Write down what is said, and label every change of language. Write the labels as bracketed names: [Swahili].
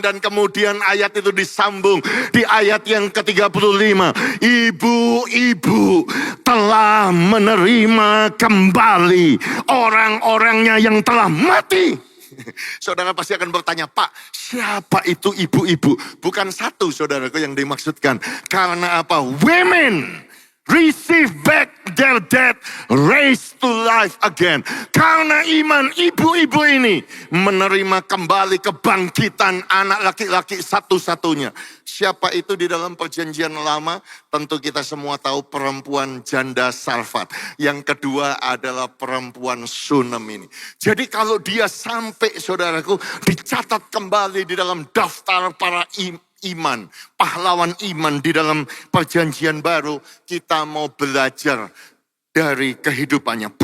[Indonesian] Dan kemudian ayat itu disambung di ayat yang ke-35. Ibu-ibu telah menerima kembali orang-orangnya yang telah mati. Saudara pasti akan bertanya, Pak, siapa itu ibu-ibu? Bukan satu saudaraku yang dimaksudkan. Karena apa? [English] Women receive back their dead, raised to life again. [Indonesian] Karena iman ibu-ibu ini menerima kembali kebangkitan anak laki-laki satu-satunya. Siapa itu di dalam perjanjian lama? Tentu kita semua tahu perempuan janda Sarfat. Yang kedua adalah perempuan Sunem ini. Jadi kalau dia sampai saudaraku dicatat kembali di dalam daftar para iman, pahlawan iman di dalam perjanjian baru, kita mau belajar dari kehidupannya.